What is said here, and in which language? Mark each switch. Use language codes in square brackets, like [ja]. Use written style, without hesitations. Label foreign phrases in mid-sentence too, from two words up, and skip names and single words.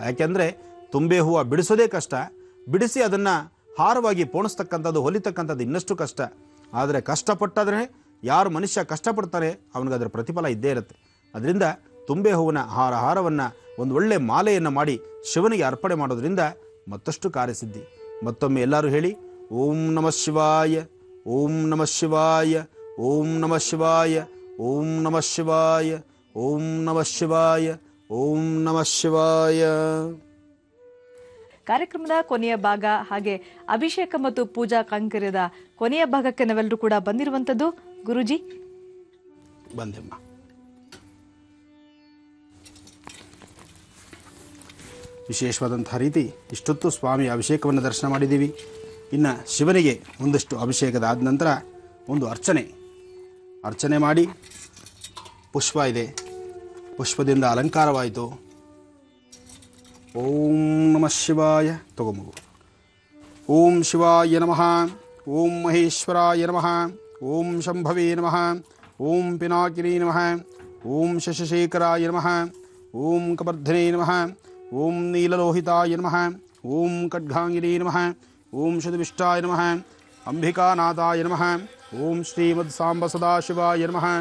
[kn] ಯಾಕೆಂದರೆ ತುಂಬೆ ಹೂವು ಬಿಡಿಸೋದೇ ಕಷ್ಟ, ಬಿಡಿಸಿ ಅದನ್ನು ಹಾರವಾಗಿ ಪೋಣಿಸ್ತಕ್ಕಂಥದ್ದು, ಹೊಲಿತಕ್ಕಂಥದ್ದು ಇನ್ನಷ್ಟು ಕಷ್ಟ. ಆದರೆ ಕಷ್ಟಪಟ್ಟಾದರೆ ಯಾರು ಮನುಷ್ಯ ಕಷ್ಟಪಡ್ತಾನೆ ಅವನಿಗೆ ಅದರ ಪ್ರತಿಫಲ ಇದ್ದೇ ಇರುತ್ತೆ. ಅದರಿಂದ ತುಂಬೆ ಹೂವಿನ ಹಾರವನ್ನು ಒಂದು ಒಳ್ಳೆ ಮಾಲೆಯನ್ನು ಮಾಡಿ ಶಿವನಿಗೆ ಅರ್ಪಣೆ ಮಾಡೋದ್ರಿಂದ ಮತ್ತಷ್ಟು ಕಾರ್ಯಸಿದ್ಧಿ. ಮತ್ತೊಮ್ಮೆ ಎಲ್ಲರೂ ಹೇಳಿ, [sa] ಓಂ ನಮಃ ಶಿವಾಯ, ಓಂ ನಮಃ ಶಿವಾಯ, ಓಂ ನಮಃ ಶಿವಾಯ, ಓಂ ನಮಃ ಶಿವಾಯ, ಓಂ ನಮಃ ಶಿವಾಯ, ಓಂ ನಮಃ ಶಿವಾಯ. [kn] ಕಾರ್ಯಕ್ರಮದ ಕೊನೆಯ ಭಾಗ ಹಾಗೆ ಅಭಿಷೇಕ ಮತ್ತು ಪೂಜಾ ಕೈಂಕರ್ಯದ ಕೊನೆಯ ಭಾಗಕ್ಕೆ ನಾವೆಲ್ಲರೂ ಕೂಡ ಬಂದಿರುವಂತದ್ದು. ಗುರುಜಿ ಬಂದೆಮ್ಮ. ವಿಶೇಷವಾದಂತಹ ರೀತಿ ಇಷ್ಟೊತ್ತು ಸ್ವಾಮಿ ಅಭಿಷೇಕವನ್ನು ದರ್ಶನ ಮಾಡಿದ್ದೀವಿ. ಇನ್ನು ಶಿವನಿಗೆ ಒಂದಷ್ಟು ಅಭಿಷೇಕದ ಆದ ನಂತರ ಒಂದು ಅರ್ಚನೆ ಮಾಡಿ ಪುಷ್ಪ ಇದೆ, ಪುಷ್ಪದಿಂದ ಅಲಂಕಾರವಾಯಿತು. [sa] ಓಂ ನಮಃ ಶಿವಾಯ ತಗೊಂಬು. ಓಂ ಶಿವಾಯ ನಮಃ, ಓಂ ಮಹೇಶ್ವರಾಯ ನಮಃ, ಓಂ ಶಂಭವೇ ನಮಃ, ಓಂ ಪಿನಾಕಿನಿ ನಮಃ, ಓಂ ಶಶಶೇಖರಾಯ ನಮಃ, ಓಂ ಕಪರ್ಧನೇ ನಮಃ, ಓಂ ನೀಲಲೋಹಿತಾಯ ನಮಃ, ಓಂ ಖಡ್ಗಾಂಗಿನೇ ನಮಃ, ಓಂ ಶತವಿಷ್ಟಾಯ ನಮಃ, ಅಂಬಿಕಾನಾಥಾಯ ನಮಃ, ಓಂ ಶ್ರೀಮದ್ ಸಾಂಬ ಸದಾಶಿವಾಯ ನಮಃ,